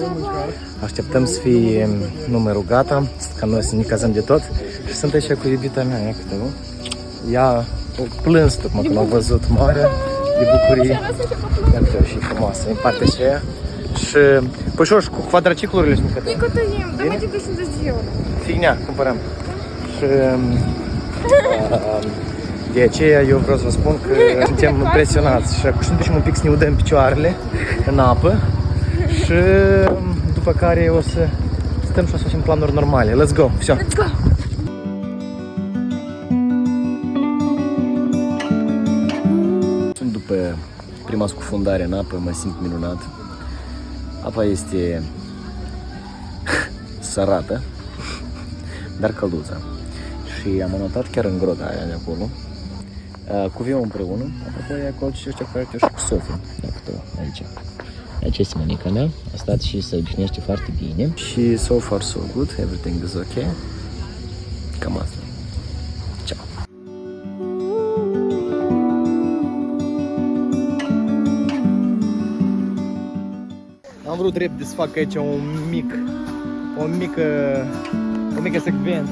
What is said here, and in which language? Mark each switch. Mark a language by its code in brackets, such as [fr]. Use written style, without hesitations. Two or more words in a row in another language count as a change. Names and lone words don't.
[ro] Așteptăm să fie numărul gata, ca noi să ne cazăm de tot. Și sunt aici cu iubita mea, ia câte, nu? Ea o plâns tocmai când a văzut mare de bucurie. Ia câte, și frumoasă, în partea aceea. Și, păi și cu quadraciclurile și nu [ru] Никуда не ем, давайте до 70 евро. [ro] Fignia, cumpărăm. Și de aceea eu vreau să vă spun că suntem impresionați și acum ne ducem un pic să ne udăm picioarele în apă și după care o să stăm și o să facem planuri normale. [en] Let's go! Все! Let's go! [ro] După prima scufundare în apă mă simt minunat. Apa este sărată, dar călduță. Și am anotat chiar în grota aia de acolo, cu Viu împreună, apropo e acolo și ăștia care și cu Sofie, dacă aici. Aici este mănica mea, a stat și se obișnuiește foarte bine. Și [en] so far so good, everything is ok. [ro] Cam asta. Ciao. Am vrut drept să fac aici o mică secvență.